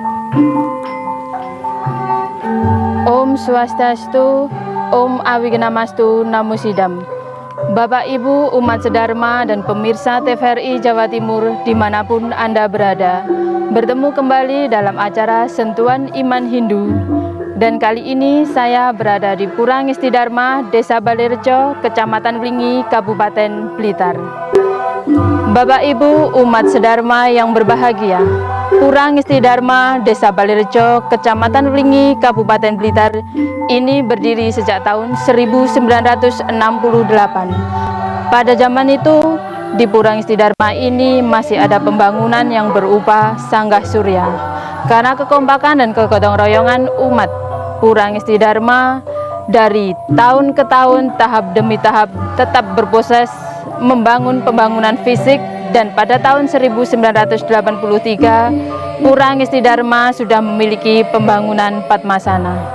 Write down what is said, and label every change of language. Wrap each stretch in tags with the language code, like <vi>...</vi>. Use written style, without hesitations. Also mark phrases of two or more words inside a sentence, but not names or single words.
<sa>Om Swastiastu, Om Awignamastu, Namo Sidam.</sa> <id>Bapak Ibu umat sedharma dan pemirsa TVRI Jawa Timur dimanapun Anda berada, bertemu kembali dalam acara Sentuhan Iman Hindu. Dan kali ini saya berada di Pura Ngesti Dharma, Desa Balirejo, Kecamatan Wlingi, Kabupaten Blitar. Bapak Ibu umat sedharma yang berbahagia, Pura Ngesti Dharma, Desa Balirejo, Kecamatan Wlingi, Kabupaten Blitar ini berdiri sejak tahun 1968. Pada zaman itu, di Pura Ngesti Dharma ini masih ada pembangunan yang berupa Sanggah Surya. Karena kekompakan dan kegotong royongan umat Pura Ngesti Dharma dari tahun ke tahun, tahap demi tahap tetap berproses membangun pembangunan fisik, dan pada tahun 1983 Pura Ngesti Dharma sudah memiliki pembangunan Padmasana.</id>